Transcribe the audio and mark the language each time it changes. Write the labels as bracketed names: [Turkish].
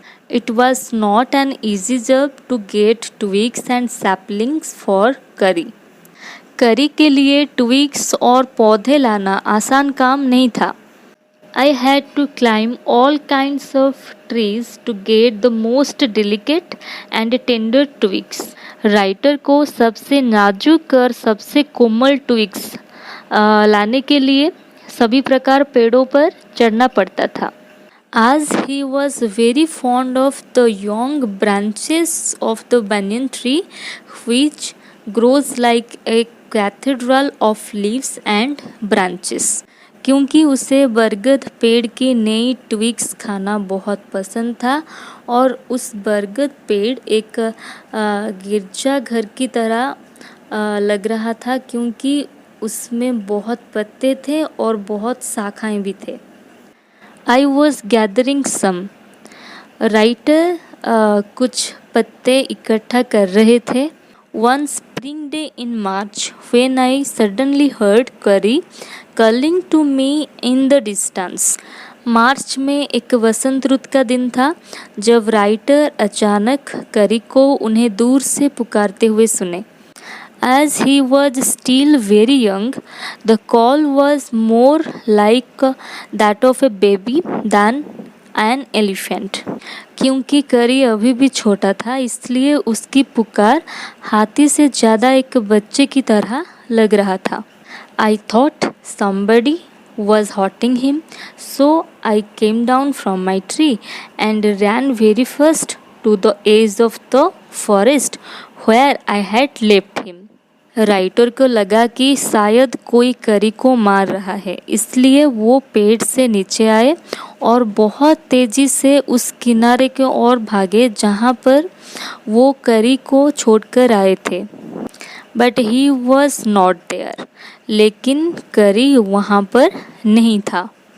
[English] It was not an easy job to get twigs and saplings for curry. [Hindi] करी के लिए ट्विग्स और पौधे लाना आसान काम नहीं था। [English] I had to climb all kinds of trees to get the most delicate and tender twigs. [Hindi] Writer को सबसे नाजुक और सबसे कोमल ट्विग्स लाने के लिए सभी प्रकार पेड़ों पर चढ़ना पड़ता था। [English] As he was very fond of the young branches of the banyan tree which grows like a cathedral of leaves and branches. [Hindi] क्योंकि उसे बरगद पेड़ की नई ट्विग्स खाना बहुत पसंद था और उस बरगद पेड़ एक गिरजाघर की तरह लग रहा था क्योंकि उसमें बहुत पत्ते थे और बहुत शाखाएं भी थे। [English] I was gathering some. [Hindi] Writer कुछ पत्ते इकट्ठा कर रहे थे। [English] One spring day in March when I suddenly heard Curry calling to me in the distance. [Hindi] मार्च में एक वसंत ऋतु का दिन था जब राइटर अचानक करी को उन्हें दूर से पुकारते हुए सुने। [English] As he was still very young, the call was more like that of a baby than an elephant. [Hindi] क्योंकि करी अभी भी छोटा था इसलिए उसकी पुकार हाथी से ज़्यादा एक बच्चे की तरह लग रहा था। [English] I thought somebody was hurting him, so I came down from my tree and ran very fast to the edge of the forest where I had left him. [Hindi] Writer को लगा कि शायद कोई करी को मार रहा है, इसलिए वो पेड़ से नीचे आए और बहुत तेज़ी से उस किनारे के ओर भागे जहाँ पर वो करी को छोड़कर आए थे। But he was not there, लेकिन करी वहाँ पर नहीं था।